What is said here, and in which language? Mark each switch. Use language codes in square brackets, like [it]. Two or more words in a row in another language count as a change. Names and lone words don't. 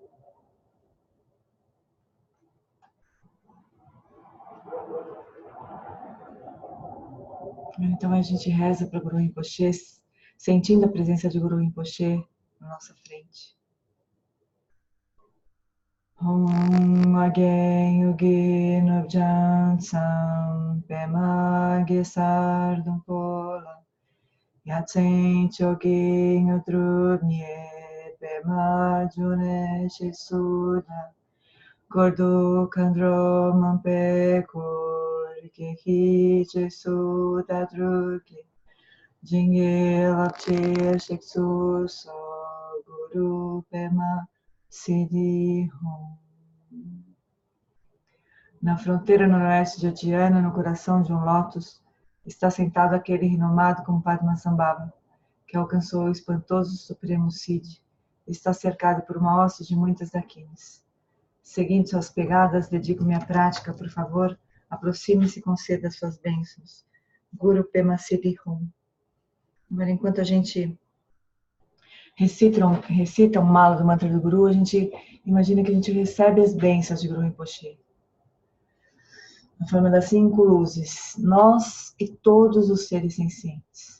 [pt] Então a gente reza para o Guru Rinpoche, sentindo a presença de Guru Rinpoche na nossa frente. [bo] ཨོ་རྒྱན་ཡུལ་གྱི་ནུབ་བྱང་མཚམས། པདྨ་གེ་སར་སྡོང་པོ པོ་ལ། ཡ་མཚན་མཆོག་གི་དངོས་གྲུབ་བརྙེས། པདྨ་འབྱུང་གནས་ཞེས་སུ་གྲགས། འཁོར་དུ་མཁའ་འགྲོ་མང་པོས་བསྐོར། ཁྱེད་ཀྱི་རྗེས་སུ་བདག་བསྒྲུབ་ཀྱིས། བྱིན་གྱིས་བརླབ་ཕྱིར་གཤེགས་སུ་གསོལ། གུ་རུ་པདྨ་སིདྡྷི་ཧཱུྃ. [pt] Na fronteira noroeste de Odiana, no coração de um lótus, está sentado aquele renomado como Padmasambhava, que alcançou o espantoso Supremo Cid, e está cercado por uma hoste de muitas daquines. Seguindo suas pegadas, dedico-me à prática, por favor, aproxime-se e conceda suas bênçãos. [bo] གུ་རུ་པདྨ་སིདྡྷི་ཧཱུྃ. [pt] Agora, enquanto a gente recita um mala do mantra do Guru, a gente imagina que a gente recebe as bênçãos de Guru Rinpoche. Na forma das 5 luzes, nós e todos os seres sencientes.